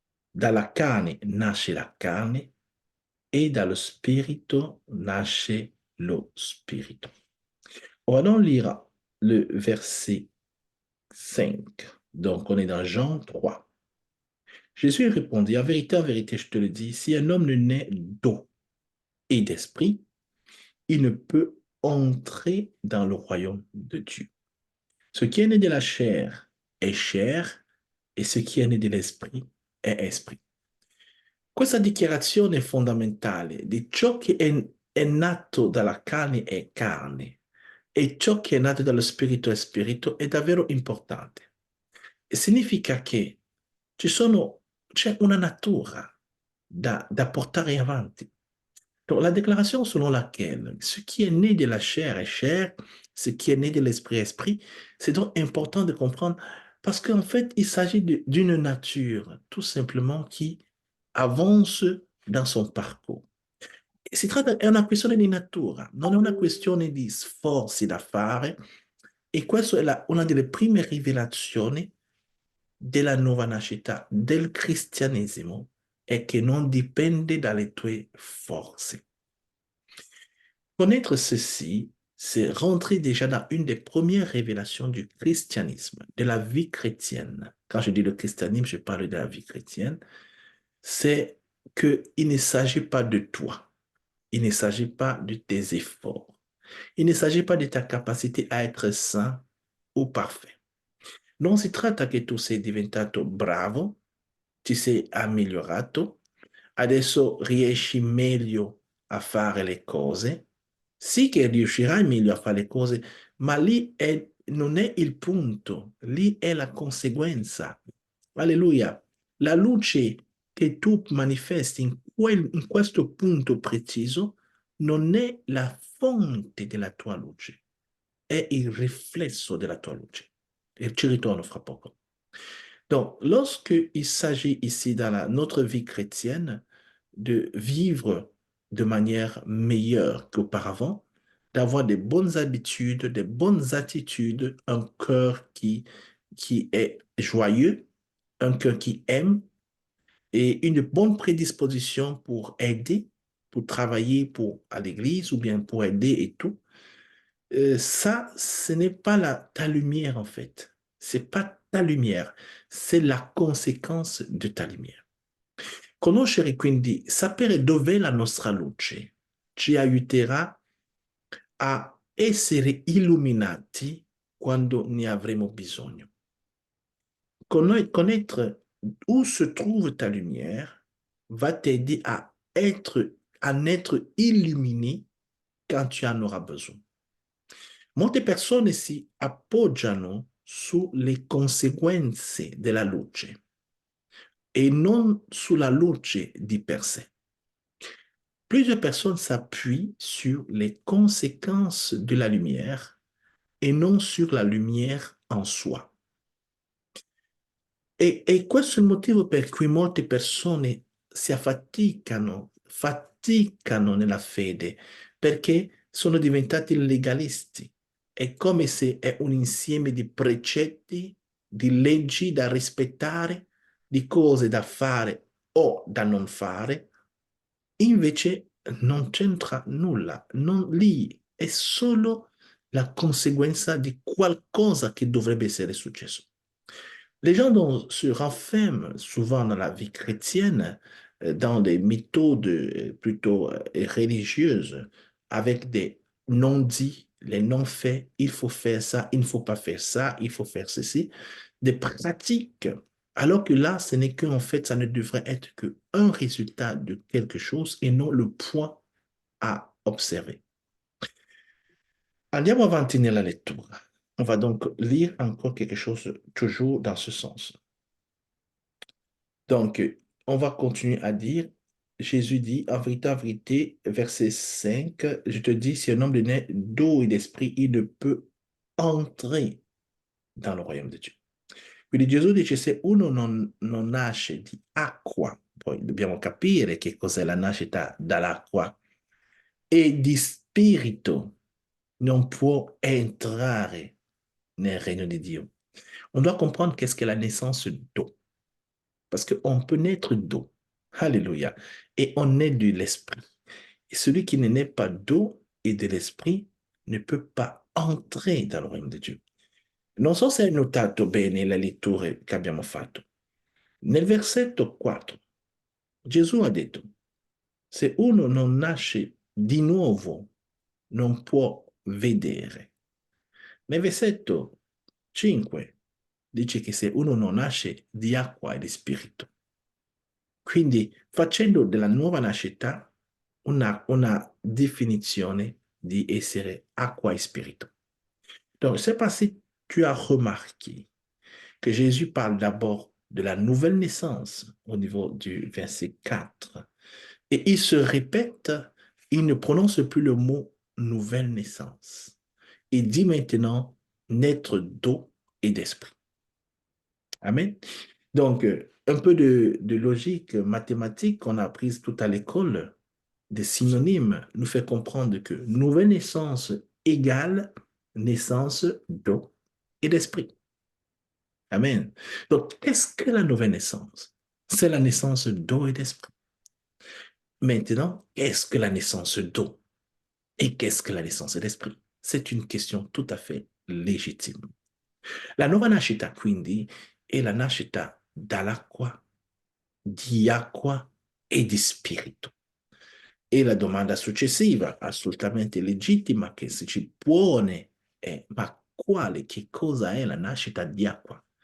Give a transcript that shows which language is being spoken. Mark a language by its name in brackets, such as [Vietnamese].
[Italian] Dalla carne nasce la carne e dallo spirito nasce lo spirito. [French] On va donc lire le verset 5. Donc, on est dans Jean 3. Jésus répondit, en vérité, je te le dis, si un homme ne naît d'eau et d'esprit, il ne peut entrer dans le royaume de Dieu. Ce qui est né de la chair est chair, et ce qui est né de l'esprit est esprit. [Italian] Questa dichiarazione fondamentale di ciò che è nato dalla carne è carne e ciò che è nato dallo spirito è spirito è davvero importante. E significa che c'è una natura da portare avanti. [French] Donc, la déclaration selon laquelle ce qui est né de la chair est chair, ce qui est né de l'esprit est esprit, c'est donc important de comprendre parce qu'en fait, il s'agit d'une nature tout simplement qui avance dans son parcours. [Italian] È una questione di natura, non è una questione di sforzi da fare e questa è una delle prime rivelazioni della nuova nascita, del cristianesimo, è che non dipende dalle tue forze. [French] Connaître ceci, c'est rentrer déjà dans une des premières révélations du christianisme, de la vie chrétienne. Quand je dis le christianisme, je parle de la vie chrétienne. C'est qu'il ne s'agit pas de toi. Il ne s'agit pas de tes efforts. Il ne s'agit pas de ta capacité à être saint ou parfait. [Italian] Non si tratta che tu sei diventato bravo, ti sei migliorato, adesso riesci meglio a fare le cose. Sì che riuscirai meglio a fare le cose, ma non è il punto, lì è la conseguenza. Alleluia. La luce che tu manifesti in questo punto preciso non è la fonte della tua luce, è il riflesso della tua luce. E ci ritorno fra poco. [French] Donc, lorsqu'il s'agit ici dans notre vie chrétienne de vivre de manière meilleure qu'auparavant, d'avoir des bonnes habitudes, des bonnes attitudes, un cœur qui est joyeux, un cœur qui aime et une bonne prédisposition pour aider, pour travailler à l'église ou bien pour aider et tout, ça, ce n'est pas ta lumière en fait. C'est pas ta lumière, c'est la conséquence de ta lumière. [Italian] Conoscere quindi, sapere dov'è la nostra luce ci aiuterà a essere illuminati quando ne avremo bisogno. [French] Connaître où se trouve ta lumière va t'aider à n'être illuminé quand tu en auras besoin. [Italian] Molte persone si appoggiano sulle conseguenze della luce e non sulla luce di per sé. [French] Plusieurs personnes s'appuient sur les conséquences de la lumière et non sur la lumière en soi. [Italian] E questo è il motivo per cui molte persone faticano nella fede, perché sono diventati legalisti. È come se è un insieme di precetti, di leggi da rispettare, di cose da fare o da non fare. Invece non c'entra nulla, lì è solo la conseguenza di qualcosa che dovrebbe essere successo. [French] Les gens se renferment souvent dans la vie chrétienne, dans des méthodes plutôt religieuses, avec des non-dits, les non-faits, il faut faire ça, il ne faut pas faire ça, il faut faire ceci, des pratiques, alors que là, ce n'est qu'en fait, ça ne devrait être qu'un résultat de quelque chose et non le point à observer. [Italian] Andiamo avanti nella lettura. [French] On va donc lire encore quelque chose toujours dans ce sens. Donc, on va continuer à dire, Jésus dit, en vérité, verset 5, je te dis, si un homme est né d'eau et d'esprit, il ne peut entrer dans le royaume de Dio. [Italian] Quindi Gesù dice, se uno non nasce di acqua, poi dobbiamo capire che cos'è la nascita dall'acqua, e di spirito, non può entrare nel regno di Dio. [French] On doit comprendre qu'est-ce qu'est la naissance d'eau. Parce qu'on peut naître d'eau. Alléluia. Et on est de l'esprit. Et celui qui ne naît pas d'eau et de l'esprit ne peut pas entrer dans le royaume de Dio. [Italian] Non so se hai notato bene le letture che abbiamo fatto. Nel versetto 4, Gesù ha detto, se uno non nasce di nuovo, non può vedere. Nel versetto 5 dice che se uno non nasce di acqua e di spirito, Quindi, facendo della nuova nascita una definizione di essere acqua e spirito. [French] Donc, je ne sais pas si tu as remarqué que Jésus parle d'abord de la nouvelle naissance au niveau du verset 4. Et il se répète, il ne prononce plus le mot nouvelle naissance. Il dit maintenant naître d'eau et d'esprit. Amen. Donc, un peu de logique mathématique qu'on a apprise tout à l'école, des synonymes, nous fait comprendre que nouvelle naissance égale naissance d'eau et d'esprit. Amen. Donc, qu'est-ce que la nouvelle naissance? C'est la naissance d'eau et d'esprit. Maintenant, qu'est-ce que la naissance d'eau? Et qu'est-ce que la naissance d'esprit? C'est une question tout à fait légitime. [Italian] La nuova nascita, quindi, è la nascita dall'acqua, di acqua e di spirito. E la domanda successiva, assolutamente legittima, che si ci pone è: ma quale, che cosa è la nascita di acqua?